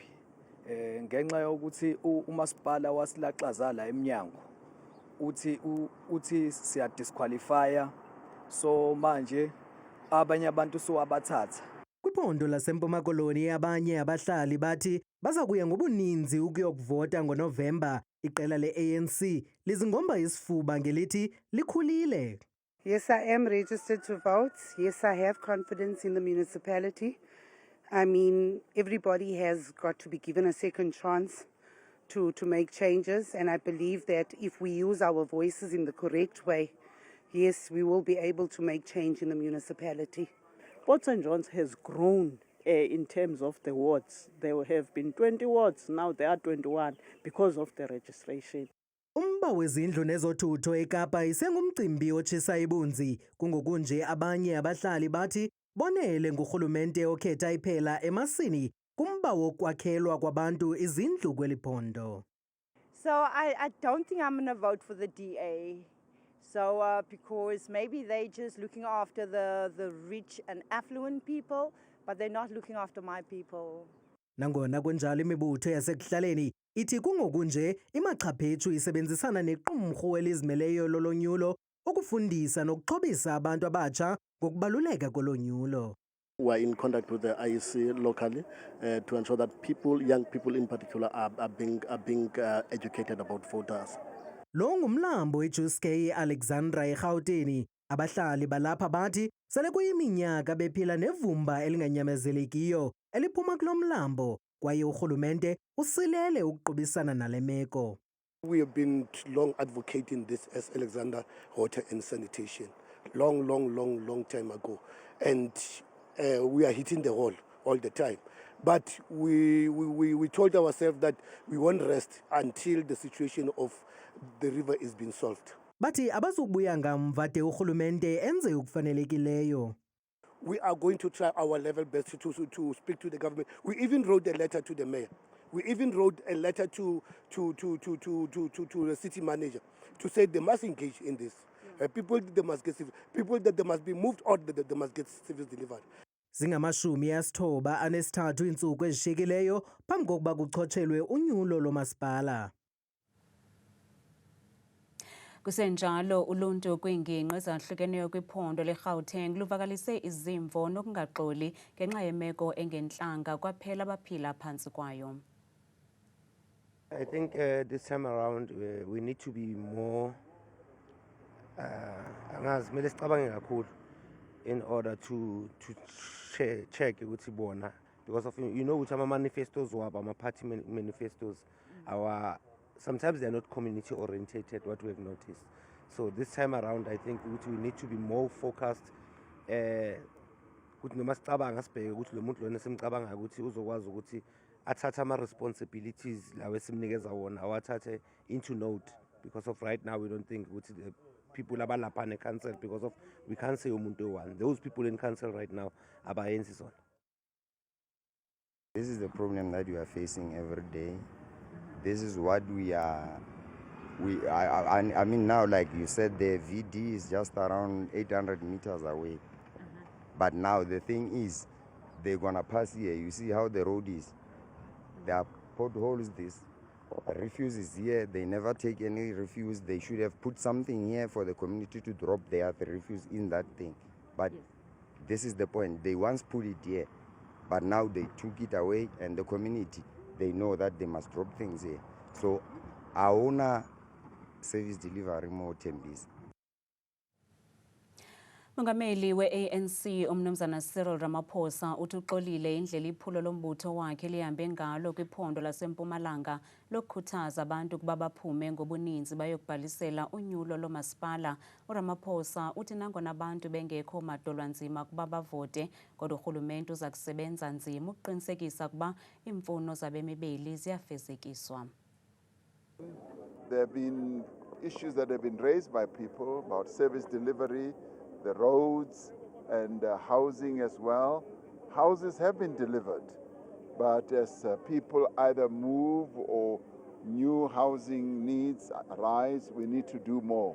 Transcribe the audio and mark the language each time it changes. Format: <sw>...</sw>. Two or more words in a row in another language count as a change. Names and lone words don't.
<zu>Ngenxa yokuthi umasipala wasilaxaza la eMnyango uthi siya disqualifya, so manje abanye abantu sowabathatha.</zu> <xh>Kwiphondo laseMpuma Koloni abanye abahlali bathi baza kuya ngobuninzi ukuyokuvota ngoNovemba. Iqela le-ANC lizingomba isifuba ngelithi likhulile.</xh> <en>Yes, I am registered to vote. Yes, I have confidence in the municipality. I mean, everybody has got to be given a second chance to make changes, and I believe that if we use our voices in the correct way, yes, we will be able to make change in the municipality. Port St. John's has grown in terms of the wards. There have been 20 wards, now there are 21 because of the registration.</en> <xh>Umba wezindlu nezothutho eKapa isengumcimbi otshisa ibunzi. Kungoku nje abanye abahlali bathi bonele ngurhulumente okhetha iphela emasini kumba wokwakhelwa kwabantu izindlu kweli phondo.</xh> <en>So I don't think I'm going to vote for the DA. So because maybe they're just looking after the rich and affluent people, but they're not looking after my people.</en> <xh>Nangona kunjalo imibutho yasekuhlaleni ithi kungoku nje imachaphethu isebenzisana nequmrhu elizimeleyo lolonyulo ukufundisa nokuxhobisa abantu abatsha ngokubaluleka kolonyulo.</xh> <en>We are in contact with the IEC locally to ensure that young people in particular, are being educated about voters.</en> <xh>Lo ngumlambo eJuskei Alexandra eGauteng. Abahlali balapha bathi sele kuyiminyaka bephila nevumba elinganyamezelekiyo eliphuma kulo mlambo, kwaye urhulumente usilele ukuqubisana nale meko.</xh> <en>We have been long advocating this as Alexandra Water and Sanitation, long time ago, and we are hitting the wall all the time. But we told ourselves that we won't rest until the situation of the river is being solved.</en> <xh>Bathi abazubuya ngamva de urhulumente enze ukufanelekileyo.</xh> <en>We are going to try our level best to speak to the government. We even wrote a letter to the mayor We even wrote a letter to the city manager to say they must engage in this. People that they must be moved or that they must get service delivered.</en> <xh>Zingamashumi asithoba anesithathu iintsuku ezishiyekileyo phambi kokuba kuchotshelwe unyulo lomasipala. Kusenjalo uluntu kwiingingqi ezahlukeneyo kwiphondo leGauteng luvakalise izimvo nokungaxoli ngenxa yemeko engentlanga kwaphela abaphila phantsi kwayo.</xh> <en>I think this time around we need to be more</en> <zu>angazi sicabange kakhulu</zu> <en>in order to check</en> <zu>ukuthi bona,</zu> <en>because of</en> <zu>ukuthi ama manifestos wabo ama party</zu> <en>manifestos sometimes they are not community oriented, what we have noticed. So this time around I think we need to be more focused</en> <zu>ukuthi noma sicabanga sibheke ukuthi lo muntu lona simcabanga ukuthi uzokwazi ukuthi athathe ama responsibilities lawe esimnikeza wona awathathe</zu> <en>into note, because of right now we don't think ukuthi the people</en> <zu>abalapha ne council,</zu> <en>because of we can't say umuntu one. Those people in council right now</en> <zu>abayenzi zona.</zu> <en>This is the problem that we are facing every day. This is what I mean now, like you said, the VD is just around 800 meters away. But now the thing is, they're gonna pass here. You see how the road is. There are potholes, this refuse is here. They never take any refuse. They should have put something here for the community to drop the refuse in that thing. But this is the point. They once put it here, but now they took it away, and the community, they know that they must drop things here. So our service delivery more Tembis.</en> <xh>Mongameli we-ANC umnumzana Cyril Ramaphosa uthi uxolile indlela iphulo lombutho wakhe lihambe ngalo kwiphondo laseMpumalanga lokukhuthaza abantu ukuba baphume ngobuninzi bayokubhalisela unyulo lomasipala. uRamaphosa uthi nangona abantu bengekho madolwanzima kuba bavote, kodwa urhulumente uza kusebenza nzima ukuqinisekisa ukuba iimfuno zabemi beli ziyafezekiswa.</xh> <en>There have been issues that have been raised by people about service delivery, the roads and housing as well. Houses have been delivered, but as people either move or new housing needs arise, we need to do more.</en>